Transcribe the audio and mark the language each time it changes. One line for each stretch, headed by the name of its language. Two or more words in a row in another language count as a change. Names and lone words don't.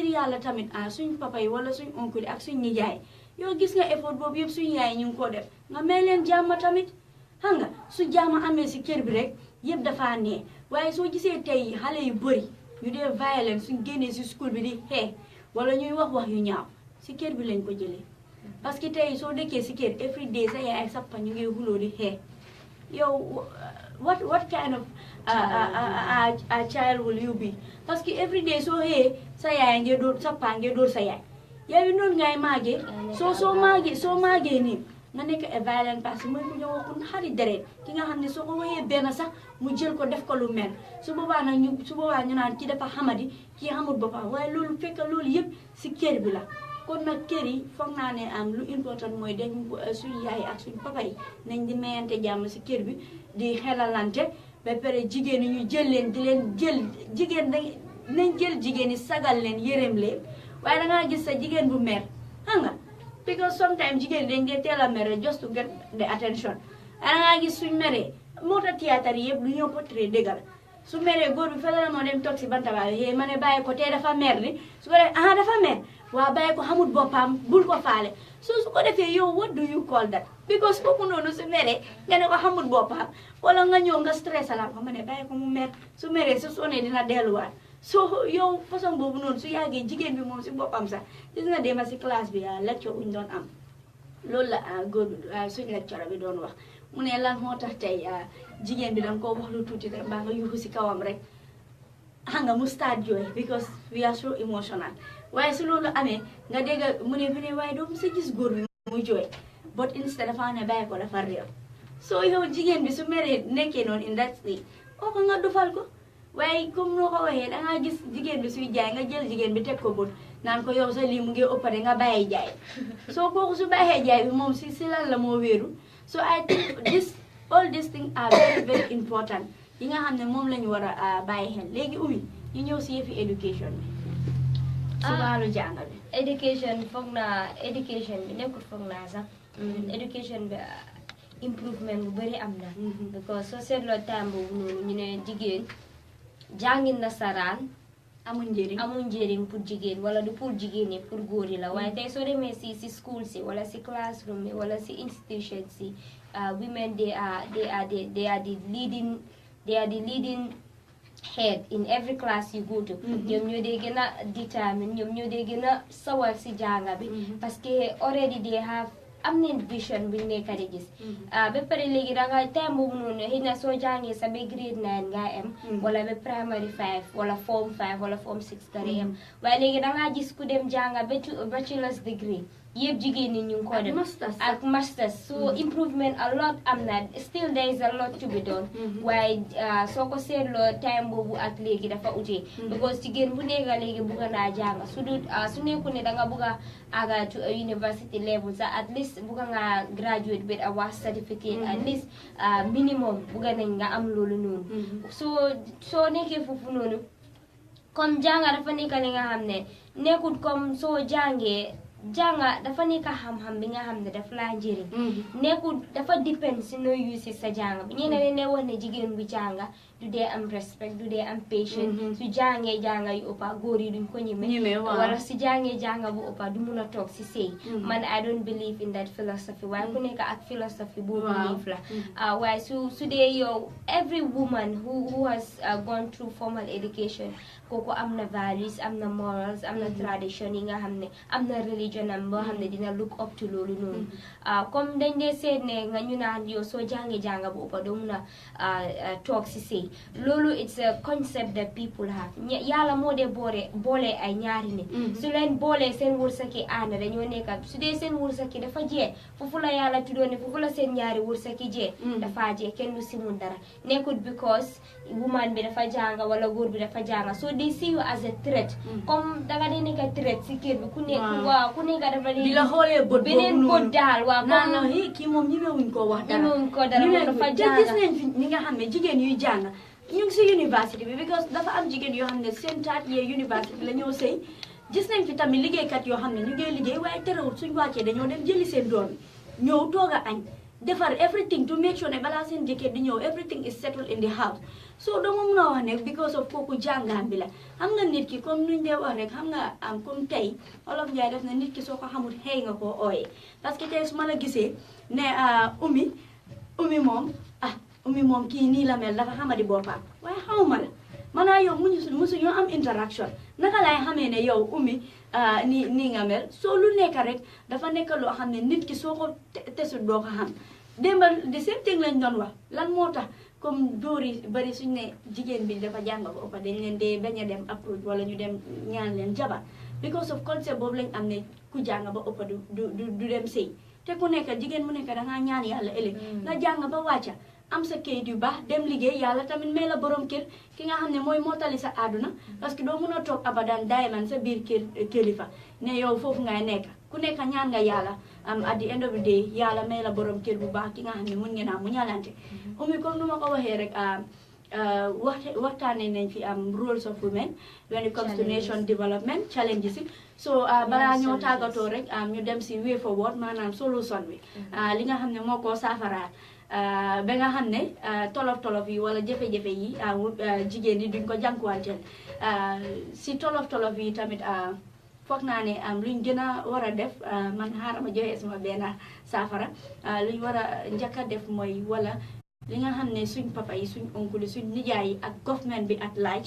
Wolof: yàlla tamit suñ papa yi wala suñ oncle yi ak suñ nijaay yow gis nga effort boobu yëpp suñ yaay ñu ngi ko def nga may leen jàmm tamit xam nga su jàmm amee si kër bi rek yëpp dafa nee waaye soo gisee tey xale yu bëri ñu dee violence suñ génnee si school bi di xee wala ñuy wax yu ñaaw si kër bi lañ ko jëlee
French: parce que
Wolof: tey soo dëkkee si kër
English: every day
Wolof: sa yaay ak sa papa ñu ngi xuloo di xee yow
English: what kind of a child will you be
French: parce que
English: every day
Wolof: soo xëyee sa yaay ngee dóor sa paa ngee dóor sa yaay yow yi noonu ngay màggee soo màggee nii nga nekk a violent
French: parce que
Wolof: mooy ku ñëw ku xari deret ki nga xam ne soo ko waxee benn sax mu jël ko def ko lu mel su boobaa ñu naan ki dafa xamadi kii xamul boppam waaye loolu fekk loolu yëpp si kër bi la kon nag kër yi foog naa ne lu important mooy dañ suñu yaay ak suñu papa yi nañ di mayante jàmm si kër bi di xelalante ba pare jigéen ñi ñu jël leen di leen jël jigéen nañ jël jigéen ñi sagal leen yërëm leen waaye dangaa gis sa jigéen bu mer xam nga
English: because sometimes
Wolof: jigéen dañ dee teel a mere
English: just to get the attention
Wolof: dangaa gis suñ meree moo tax théâtre yi yëpp lu ñoo portrait dëggal su meree góor bi fële la moo dem toog si Bantaba yi ma ne bàyyi ko tey dafa mer ni su ko defee dafa mer waa bàyyi ko xamul boppam bul ko faale su ko defee yow
English: what do you call that because
Wolof: kooku noonu su meree nga ne ko xamul boppam wala nga ñëw nga stress la ko ma ne bàyyi ko mu mer su meree su sonee dina delluwaat so yow façon boobu noonu su yàggee jigéen bi moom si boppam sax gis nga dema si classe bi lecture uñ doon am loolu la góor bi suñ lecture bi doon wax mu ne lan moo tax tey jigéen bi danga ko wax lu tuuti rek mbaa nga yuuxu si kawam rek xam nga mu start jooy
English: because we are so emotional
Wolof: waaye su loolu amee nga dégg mu ne waaye doo sa gis góor bi muy jooy
English: but instead
Wolof: dafa ne bàyyi ko dafa réew so yow jigéen bi su meree nekkee noonu
English: in that state
Wolof: oo ko nga dufal ko waaye comme noo ko waxee dangaa gis jigéen bi suy jaay nga jël jigéen bi teg ko bët naan ko yow sa lii mu ngi ëppade nga bàyyi jaay soo kooku su bàyyee jaay bi moom si lan la moo wéeru so
English: I think all these things are very very important
Wolof: yi nga xam ne moom lañu war a bàyyi xel léegi Oumie ñu ñëw si yëfi éducation bi si wàllu jàng bi éducation bi nekkul foog naa sax éducation bi improvement bu bëri am na because soo seetloo time boobu noonu ñu ne jigéen jàngi nasaraan amuñ njëriñ pour jigéen wala du pour jigéen ñi pour góor yi la waaye tey soo demee si school si wala si classroom yi wala si institution si
English: women they are the leading head in every class you go to
Wolof: ñoom ñoo dee gën a determine ñoom ñoo dee gën a sawar si jànga bi
French: parce que
English: already they have
Wolof: am nañ vision buñ nekk di gis ba pare léegi danga time boobu noonu xëy na soo jàngee sa ba grade 9 nga am wala ba primary 5 wala form 5 wala form 6 nga am waaye léegi dangaa gis ku dem jànga ba
English: bachelor's degree
Wolof: yëpp jigéen ñi ñu ngi ko def ak masters so
English: improvement a lot
Wolof: am na
English: still there is a lot to be done
Wolof: waaye soo ko seetloo time boobu ak léegi dafa utee because jigéen bu nekk léegi bugga naa jànga su nekku ne danga bugga aga
English: to a university level
Wolof: sax
English: at least
Wolof: bugga nga
English: graduate with a WAS certificate at least minimum
Wolof: bugga nañ nga am loolu noonu soo nekkee foofu noonu comme jànga dafa nekk li nga xam ne nekkul comme soo jàngee jànga dafa nekk xam-xam bi nga xam ne daf laa njëriñ nekkul dafa depend si noo use sa jànga bi ñeneen ne wax ne jigéen bu jànga du dee am respect du dee am patience su jàngee jànga yu ëppa góor yi duñ ko ñeme wala si jàngee jànga bu ëppa du mun a toog si sëy man
English: I don't believe in that philosophy
Wolof: waaye ku nekk ak philosophy boobu believe la waaye su dee yow
English: every woman who has gone through formal education
Wolof: kooku am na values am na morals am na tradition yi nga xam ne am na religion am boo xam ne dina
English: look up to
Wolof: loolu noonu comme dañ dee seet ne nga ñu naan yow soo jàngee jànga bu ëppa doo mun a toog si sëy loolu
English: it's a concept that people have
Wolof: yàlla moo dee boole ay ñaari nit su leen boolee seen wërsëki ànd dañoo nekka su dee seen wërsëki dafa jee foofu la yàlla tuddoon ne foofu la seen ñaari wërsëki jee dafa jee kenn du si mun dara nekkul
English: because woman
Wolof: bi dafa jànga wala góor bi dafa jànga
English: so they see you as a threat
Wolof: comme danga dee nekka threat si kër bi ku nekk dafa dee di la xoolee bët beneen bët daal waaw comme kii moom ñemewuñ ko wax dara ñemewuñ ko dara moom dafa jànga gis nañ fi ñi nga xam ne jigéen yuy jàng ñu ngi si université bi because dafa am jigéen yoo xam ne seen taat yee université la ñoo sëy gis nañ fi tamit liggéeykat yoo xam ne ñu ngi liggéey waaye terewul suñ wàccee dañoo dem jëli seen doom ñëw toog a añ defar
English: everything to make sure
Wolof: ne balaa seen jëkkër di ñëw
English: everything is settled in the house
Wolof: so dama mun a wax ne
English: because of
Wolof: kooku jàngaan bi la xam nga nit ki comme nuñ dee wax rek xam nga am comme tey Olof Njaay def na nit ki soo ko xamul xëy nga koo ooyee
French: parce que
Wolof: tey su ma la gisee ne Oumie moom kii nii la mel dafa xamadi boppam waaye xawma la maanaam yow musu ñoo am interaction naka laay xamee ne yow Oumie nii nga mel soo lu nekk rek dafa nekk loo xam ne nit ki soo ko tesut doo ko xam démbal di
English: same thing
Wolof: lañ doon wax lan moo tax comme dóor yi bari suñ ne jigéen bi dafa jàng ba ëppa dañ leen dee bañ a dem approach wala ñu dem ñaan leen jabar
English: because of
Wolof: concept boobu lañ am ne ku jàng ba ëppa du dem sëy te ku nekk jigéen mu nekk dangaa ñaan yàlla ëllëg nga jàng ba wàcca am sa kayit yu baax dem liggéey yàlla tamit may la borom kër ki nga xam ne mooy mottali sa àdduna parce que doo mën a toog abadan dayman sa biir kilifa ne yow foofu ngay nekk ku nekk ñaan nga yàlla
English: at the end of the day
Wolof: yàlla may la borom kër bu baax ki nga xam ne mun ngeen a mu ñalante Oumie comme nu ma ko waxee rek waxtaanee nañ fi am
English: roles of women when it comes to nation development challenges
Wolof: yi so balaa ñoo tàggatoo rek ñu dem si
English: way forward
Wolof: maanaam solution bi li nga xam ne moo ko saafaraat ba nga xam ne tolof yi wala jafe-jafe yi jigéen yi duñ ko jànkuwanteel si tolof yi tamit foog naa ne luñ gën a war a def man xaaral ma joxe sama benn saafara luñ war a njëkk a def mooy wala li nga xam ne suñ papa yi suñ oncle yi suñ nijaay yi ak government bi
English: at large